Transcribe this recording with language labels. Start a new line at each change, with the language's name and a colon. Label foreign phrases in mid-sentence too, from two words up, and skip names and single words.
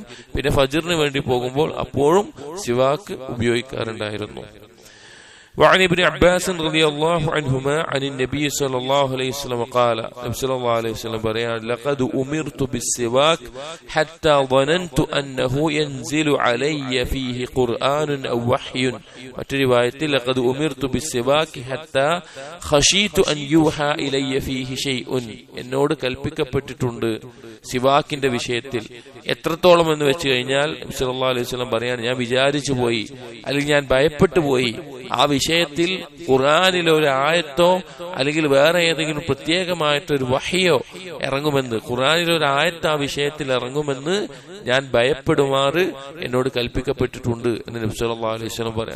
Malayalam: പിന്നെ ഫജ്റിന് വേണ്ടി പോകുമ്പോൾ അപ്പോഴും സിവാക്ക് ഉപയോഗിക്കാറുണ്ടായിരുന്നു.
Arabic: وعن ابن عباس رضي الله عنهما عن النبي صلى الله عليه وسلم قال نبي صلى الله عليه وسلم بيان لقد أمرت بالسواك حتى ظننت أنه ينزل علي فيه قرآن أو وحي. وترواية لقد أمرت بالسواك حتى خشيت أن يوحى إلي فيه شيء.
Malayalam: എന്നോട് കൽപ്പിക്കപ്പെട്ടിട്ടുണ്ട് സിവാക്കിന്റെ വിഷയത്തിൽ. എത്രത്തോളം എന്ന് വെച്ച് കഴിഞ്ഞാൽ നബി
Arabic: صلى الله عليه وسلم
Malayalam: പറയാണ്, ഞാൻ വിചാരിച്ചു പോയി, അല്ലെങ്കിൽ ഞാൻ ഭയപ്പെട്ടു പോയി, ആ വിഷയത്തിൽ ഖുർആനിലെ ഒരു ആയത്തോ അല്ലെങ്കിൽ വേറെ ഏതെങ്കിലും പ്രത്യേകമായിട്ടൊരു വഹയോ ഇറങ്ങുമെന്ന്, ഖുർആനിലെ ഒരു ആയത്ത് ആ വിഷയത്തിൽ ഇറങ്ങുമെന്ന് ഞാൻ ഭയപ്പെടുമാറ് എന്നോട് കൽപ്പിക്കപ്പെട്ടിട്ടുണ്ട് എന്ന് നബി
Arabic: صلى الله عليه وسلم
Malayalam: പറയാം.